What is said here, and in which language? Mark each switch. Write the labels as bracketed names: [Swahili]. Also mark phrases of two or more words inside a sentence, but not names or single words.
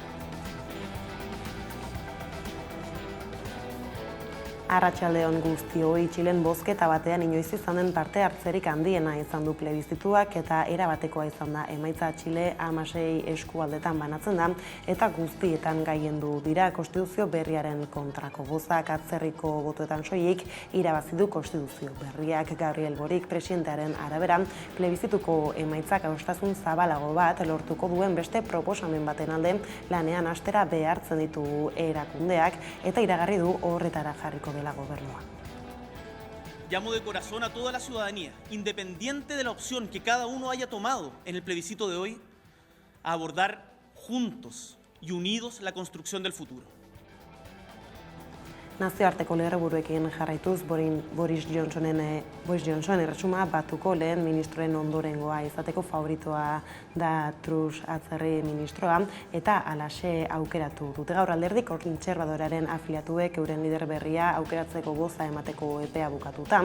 [Basque] Arratsaldeon guztioi, Txilen bozketa batean inoiz izan den parte hartzerik handiena izan du plebizituak eta erabatekoa izan da emaitza Txile 16 eskualdetan banatzen da eta guztietan gailendu dira konstituzio berriaren kontrako bozak atzerriko botoetan soilik irabazi du konstituzio berriak. Gabriel Boric presidentearen arabera plebizituko emaitzak adostasun zabalago bat lortuko duen beste proposamen baten alde lanean hastera behartzen ditu erakundeak eta iragarri du horretara jarriko la gobernua. [Spanish] Llamo de corazón a toda la ciudadanía, independiente de la opción que cada uno haya tomado en el plebiscito de hoy, a abordar juntos y unidos la construcción del futuro. [Basque] Nazioarteko leherburuekin jarraituz, Boris Johnson erresuma batuko lehen ministroen ondorengoa izateko favoritoa da Truss atzerri ministroa eta alaxe aukeratu dute gaur alderdi kontserbadoraren afiliatuek euren lider berria aukeratzeko goza emateko epea bukatuta.